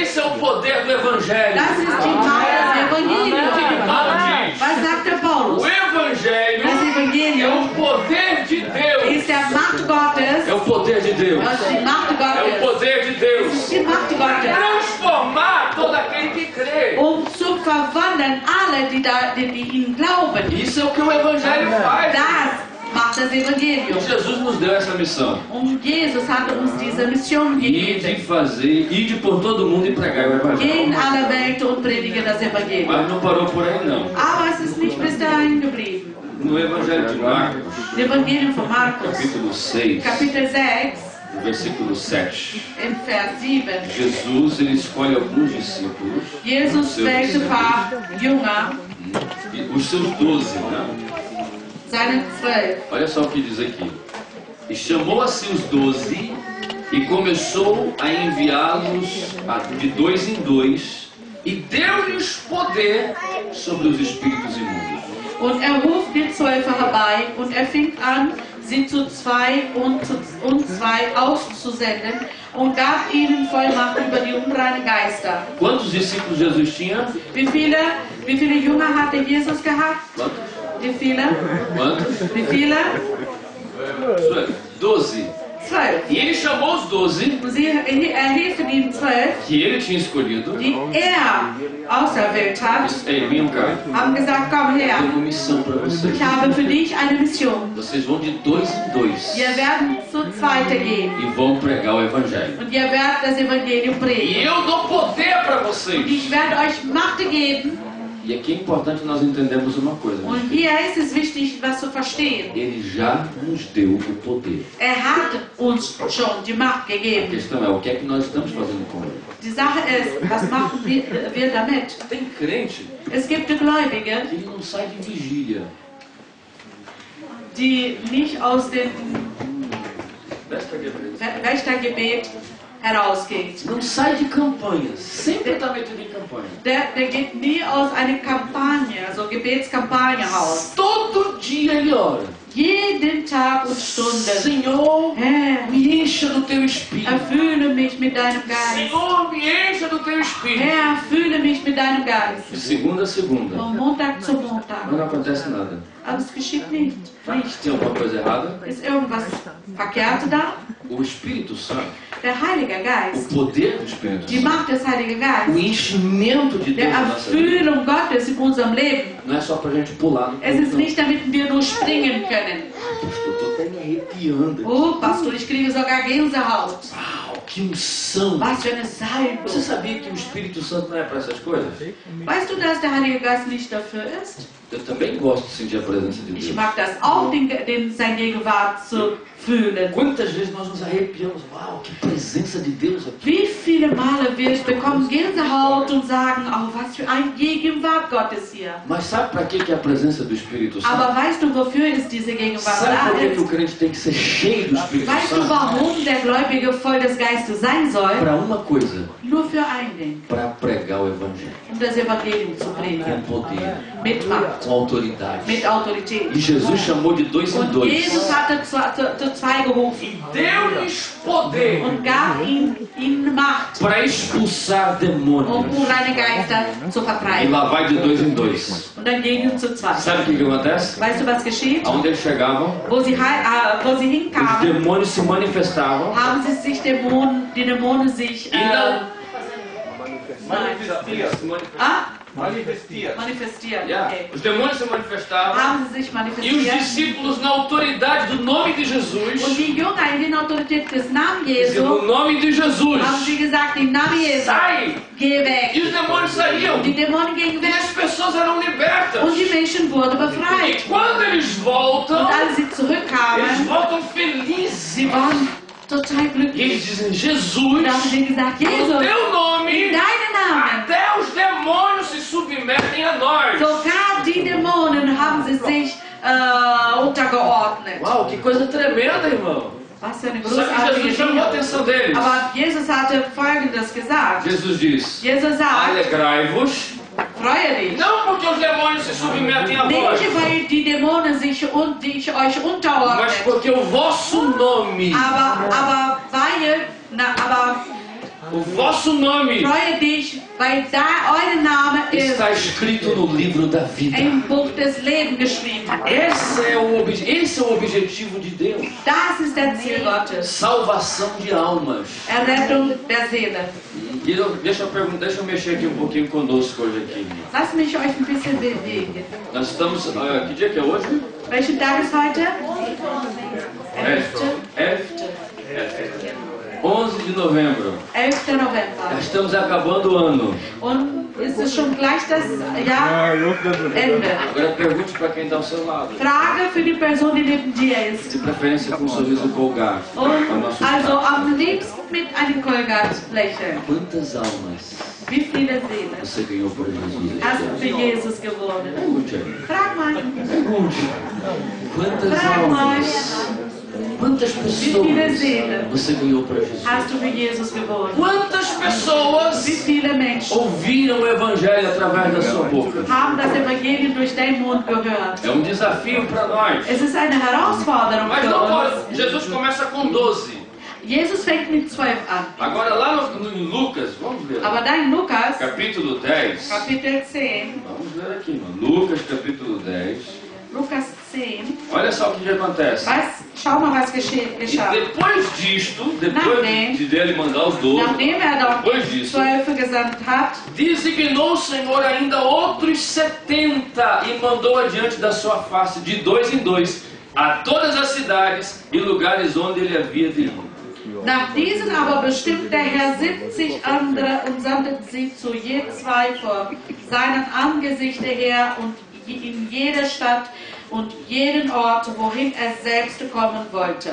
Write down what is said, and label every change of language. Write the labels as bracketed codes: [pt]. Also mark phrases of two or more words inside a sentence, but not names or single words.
[pt] Esse é o poder do evangelho. [de] Das ist die Macht des Evangeliums. [pt] O que Paulo diz? [de] Was sagt der Paulus? [pt] O evangelho [de] Das [pt] é [de] Evangelium [pt] o poder de Deus. [de] ist der Macht Gottes. [pt] É o poder de Deus. [de] Das ist die Macht [pt] É o [de] Gottes. [pt] poder de Deus. [de] Die Macht Gottes. [pt] Transformar todo aquele que crê. [de] Zu verwandeln alle, die ihn glauben. [pt] Isso é o que o evangelho faz. [de] Das macht das Evangelium. [pt] Jesus nos deu essa missão. [de] Und Jesus hat uns diese Mission gegeben. [pt] Ide por todo mundo e pregar o [de] Geh in [pt] evangelho. [de] alle Welt und predige das Evangelium. [pt] Mas não parou por aí não. [de] Aber es ist nicht bis dahin geblieben. [pt] No evangelho de Marcos, [de] Das Evangelium von Markus, [pt] capítulo 6, [de] Kapitel 6, [pt] versículo 7. [de] in Vers 7. [pt] Jesus ele escolhe alguns discípulos, [de] Jesus wählte ein paar Jünger, [pt] os seus 12, né? [de] seine 12. [pt] Olha só o que diz aqui. E chamou a si os 12 e começou a enviá-los de 2 em 2 e deu-lhes poder sobre os espíritos imundos. [de] Und ruft die 12 herbei und fing an, sie zu zwei und zwei auszusenden und gab ihnen Vollmacht über die unreinen Geister. [pt] Quantos discípulos Jesus tinha? [de] Wie viele Jünger hatte Jesus gehabt? [pt] Quantos? [de] Wie viele? [pt] Quantos? [de] Wie viele? [pt] 12. [de] 12. [pt] E ele chamou os 12 [de] Und rief die 12, [pt] que ele tinha escolhido. [de] die auserwählt hat, [pt] Disse, ei, vem cá. [de] haben gesagt, komm [pt] Eu [de] her, [pt] tenho uma missão para vocês. [de] ich habe für dich eine Mission. [pt] Vocês vão de 2 em 2 [de] Wir werden zu zweite gehen [pt] e vão pregar o evangelho. [de] und ihr werdet das Evangelium [pt] E [de] predigen. [pt] eu dou poder para [de] Und [pt] vocês. [de] ich werde euch Macht geben. [pt] E aqui é importante nós entendermos uma coisa. [de] Und hier ist es wichtig, was zu verstehen. [pt] Ele já nos deu o poder. [de] Hat uns schon die Macht [pt] A [de] gegeben. [pt] questão é o que é que nós estamos fazendo com ele. [de] Die Sache ist, was machen wir damit? [pt] Tem crente [de] Es gibt Gläubige, [pt] que ele não sai de vigília. [de] die nicht aus dem Wächtergebet herausgeht. [pt] Não sai de campanha. Sempre está metido em campanha. [de] Der geht nie aus einer Kampagne, also Gebetskampagne raus. [pt] Todo dia ele ora. [de] Jeden Tag und Stunde. [pt] Senhor, [de] Herr, [pt] me encha do teu espírito. [de] erfülle mich mit deinem Geist. [pt] Senhor, me encha do teu espírito. [de] Herr, erfülle mich mit deinem Geist. [pt] De segunda a segunda. [de] Von Montag zu [pt] Mas [de] Montag. [pt] não acontece nada. [de] Aber es geschieht nicht. [pt] Tem alguma coisa errada? [de] Ist irgendwas verkehrt da? [pt] O Espírito Santo, [de] Der Heilige [pt] o [de] Geist, [pt] poder do Espírito [de] die [pt] Santo, [de] Macht des Heiligen [pt] o [de] Geistes, [pt] enchimento de [de] der [pt] Deus na nossa vida, [de] Erfüllung Gottes in unserem Leben. [pt] não é só para a gente pular no [de] Es ist [pt] culto, não. [de] nicht, damit wir nur springen können. [pt] Pastor, estou até me arrepiando. [de] Oh, Pastor, ich kriege sogar Gänsehaut. [pt] Uau, que unção! [de] Was für eine [pt] Você [de] Salbung. [pt] sabia que o Espírito Santo não é para essas coisas? [de] Weißt du, dass der Heilige Geist nicht dafür ist? [pt] Eu também gosto de sentir a presença de [de] Ich [pt] Deus. [de] mag das auch, seine Gegenwart zu fühlen. [pt] Quantas vezes nós nos arrepiamos? Uau, que presença de Deus aqui! [de] Wie viele Male wir bekommen Gänsehaut und sagen, oh, was für eine Gegenwart Gottes hier. [pt] Mas sabe para que é a presença do Espírito Santo? [de] Aber weißt du, wofür ist diese Gegenwart [pt] Sabe [de] da [pt] por que o [de] ist? [pt] crente tem que ser cheio do Espírito [de] Weißt du, [pt] Santo? [de] warum der Gläubige voll des Geistes sein soll? [pt] Para uma coisa, [de] Nur für ein Ding, [pt] para pregar o Evangelho. [de] das Evangelium zu [pt] Com [de] predigen. [pt] poder, [de] Mit Macht, [pt] com autoridade. [de] mit Autorität. [pt] E Jesus chamou de 2 em [de] Und [pt] 2. [de] Jesus hatte zu zwei gerufen [pt] Deu-lhes poder [de] und gab ihnen Macht, [pt] para expulsar demônios. [de] unreine Geister zu [pt] E [de] vertreiben. [pt] lá vai de 2 em 2. [de] Und dann gingen zu zwei. [pt] Sabe o que acontece? [de] Weißt du, was geschieht? [pt] Aonde eles chegavam, [de] Wo sie [pt] os [de] hinkamen, [pt] demônios se manifestavam. [de] haben sie sich die Dämonen sich manifestiert. [en] Yeah. Okay. [pt] Os demônios se manifestavam. [de] Haben sie sich [pt] E os [de] manifestiert. [pt] discípulos, na autoridade do nome de Jesus, [de] Und die Jünger in der Autorität des Namens [pt] dizendo, [de] Jesu [pt] no nome de Jesus, [de] haben sie gesagt, im Namen Jesu, [pt] sai! [de] geh [pt] E [de] weg. [pt] os demônios saíam. [de] Die Dämonen gingen [pt] E [de] weg [pt] as pessoas eram libertas. [de] und die Menschen wurden [pt] E [de] befreit. [pt] quando eles voltam, [de] Und als sie [pt] eles [de] zurückkamen, [pt] voltam felizes. [de] sie waren total [pt] E eles [de] glücklich. [pt] dizem, Jesus, [de] Und da haben sie gesagt, [pt] no [de] Jesus, [pt] teu [de] in [pt] nome, [de] deinem Namen. [pt] até os demônios se submetem a nós. [de] Sogar die Dämonen haben sie sich untergeordnet. [pt] Uau, que coisa tremenda, irmão. [de] Was für eine [pt] Só que [de] großartige [pt] Jesus chamou a [de] Dinge. [pt] atenção deles. [de] Aber Jesus hatte Folgendes gesagt. [pt] Jesus diz, [de] Jesus sagt, [pt] alegrai-vos, [de] freue dich. [pt] não porque os demônios se submetem a vós, [de] Nicht, weil die Dämonen sich euch [pt] mas [de] unterordnen, [pt] porque o vosso nome, [de] aber [pt] o vosso nome [de] freue dich, weil da euer Name ist [pt] está escrito no livro da vida. [de] im Buch des Lebens geschrieben. [pt] Esse é o objetivo de Deus. [de] Das ist der Ziel Gottes. [pt] Salvação de almas. [de] Errettung der Seele. [pt] E deixa eu mexer aqui um pouquinho conosco hoje aqui. [de] Lass mich euch ein bisschen bewegen. [pt] Nós estamos, que dia que é hoje? [de] Welchen Tag ist heute? [pt] 11 de novembro. [de] 11. November. [pt] Já estamos acabando o ano. [de] Und es ist schon gleich das Jahresende. [pt] Agora pergunte para quem está ao seu lado. [de] Frage für die Person, die neben dir ist. [pt] De preferência com um sorriso colgado. [de] Und also am liebsten mit einem Kolgat-Lächeln. [pt] Quantas almas [de] Wie viele Seelen [pt] você ganhou por Jesus? [de] hast du für Jesus gewonnen? [pt] Pergunte. [de] Frag mal. [pt] Pergunte. Quantas [de] Frag mal. [pt] almas Quantas pessoas [de] viele Seelen [pt] você ganhou para Jesus? [de] hast du für Jesus gewonnen? [pt] Quantas pessoas [de] Wie viele Menschen [pt] ouviram o Evangelho através da sua boca? [de] haben das Evangelium durch deinen Mund gehört? [pt] É um desafio para nós. [de] Es ist eine Herausforderung [pt] Mas [de] für [pt] não [de] uns. [pt] pode. Jesus começa com 12. [de] Jesus fängt mit 12 an. [pt] Agora lá em Lucas, vamos ver. [de] Aber da in Lukas, [pt] Capítulo 10. [de] Kapitel 10, [pt] Vamos ver aqui, irmão. Lucas, capítulo 10. [de] Lukas 10, [pt] Olha só o que acontece. [de] schau mal, was [pt] E [de] geschah. [pt] depois disto, depois de dele mandar os 12, [de] Nachdem dort [pt] depois disso, [de] 12 gesandt hat, [pt] designou o Senhor ainda outros 70 e mandou adiante da sua face, de dois em dois, a todas as cidades e lugares onde ele havia de ir. [de] nach diesen aber bestimmt der Herr 70 andere und sandte sie zu je zwei vor seinem Angesichte her und in jede Stadt und jeden Ort, wohin er selbst kommen wollte.